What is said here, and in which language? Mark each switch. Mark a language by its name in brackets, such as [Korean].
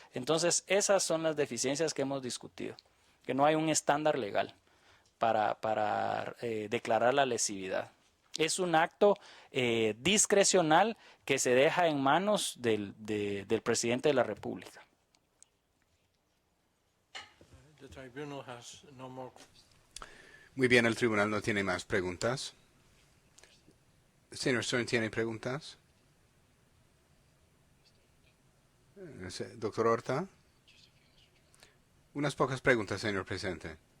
[Spanish] Entonces, esas son las deficiencias que hemos discutido, que no hay un estándar legal para declarar la lesividad. Es un acto discrecional que se deja en manos del presidente de la República. [English] The tribunal has no more. [Spanish] Muy bien, el tribunal no tiene más preguntas. Señor Stern, ¿tiene preguntas? Doctor Horta. Unas pocas preguntas, señor presidente.